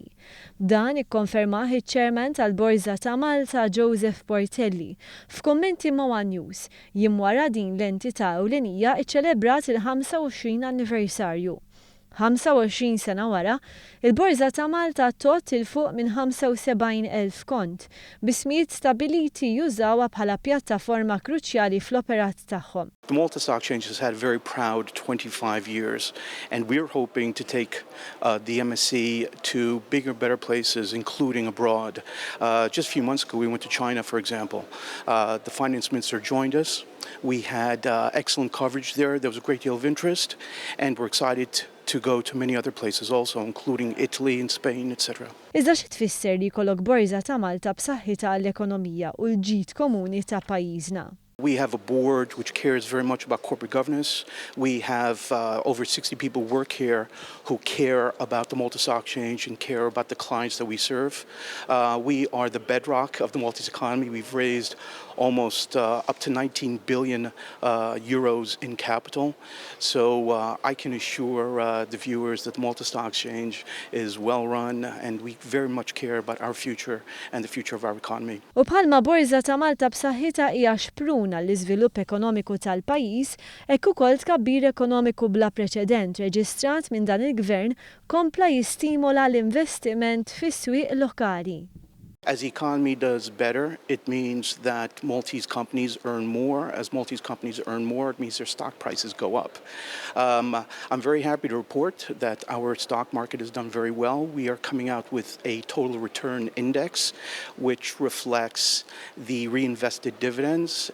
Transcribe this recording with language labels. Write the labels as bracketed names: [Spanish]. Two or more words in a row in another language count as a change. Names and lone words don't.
[Maltese] Dan ikkonfermah iċ-Chairman tal-Borża ta' Malta Portelli f'kummenti ma' News jiem wara din l-entità ewlenija ċċelebrat il-25 anniversarju. 25 sena wara, il-Borża ta' Malta tgħodd il fuq minn 75,000 kont b'ismijiet stabbiliti jużawha bħala pjattaforma kruċjali fl-operat tagħhom. [English] The Malta Stock Exchange has had a very proud 25 years, and we're hoping to take the MSC to bigger, better places, including abroad. Just a few months ago, we went to China, for example. The finance minister joined us. We had excellent coverage there. There was a great deal of interest, and we're excited to go to many other places also, including Italy and Spain, etc. [Maltese] Iżda xi tfisser li jkollok Borża ta' Malta b'saħħitha għall-ekonomija u l-ġid komuni ta' pajjiżna? [English] We have a board which cares very much about corporate governance. We have over 60 people work here who care about the Malta Stock Exchange and care about the clients that we serve. We are the bedrock of the Maltese economy. We've raised almost up to 19 billion euros in capital. So I can assure the viewers that the Malta Stock Exchange is well run, and we very much care about our future and the future of our economy. [Maltese] U bħalma Borża ta' Malta b'saħħitha hija xpruna l-iżvilupp ekonomiku tal-pajjiż, hekk ukoll tkabbir ekonomiku bla preċedent reġistrat minn dan il-gvern kompla jistimola l-investiment fis-swieq lokali. [English] As the economy does better, it means that Maltese companies earn more. As Maltese companies earn more, it means their stock prices go up. I'm very happy to report that our stock market has done very well. We are coming out with a total return index, which reflects the reinvested dividends.